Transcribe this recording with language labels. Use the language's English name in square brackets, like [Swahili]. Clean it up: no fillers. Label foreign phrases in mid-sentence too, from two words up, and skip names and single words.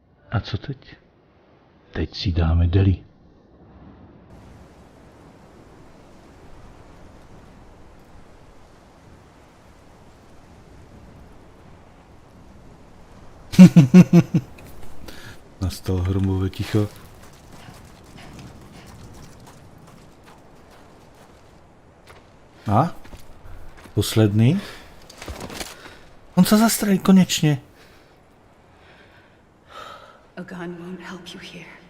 [Czech] A co teď? Teď si dáme deli. Nastalo hromové ticho. A? [Slovak] Posledný? On sa zastrelí konečne. [English] A gun won't help you here.